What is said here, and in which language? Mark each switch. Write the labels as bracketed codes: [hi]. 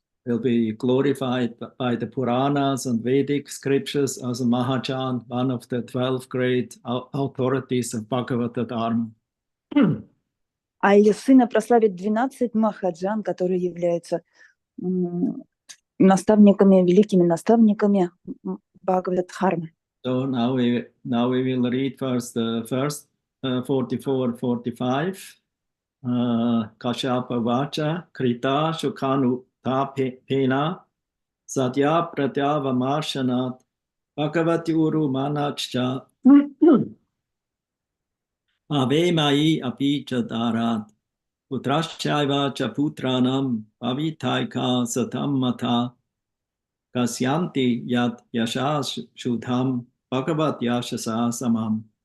[en] Will be glorified by the Puranas and Vedic scriptures as a Mahajan, one of the 12 great authorities of Bhagavata Dharma. [ru] А ее сына прославит 12 махаджан, которые являются наставниками, великими наставниками Бхагават-дхармы. [en] So now we will read first the first 44, 45. [sa] Kashyapa vacha krita shukanu ta pena satya pratyava marshanat bhagavati uru manachcha ave mai api chadarat putrashchaiva cha putranam pavitaika satam mata kasyanti yat yashas shuddham bhagavat yashasa samam.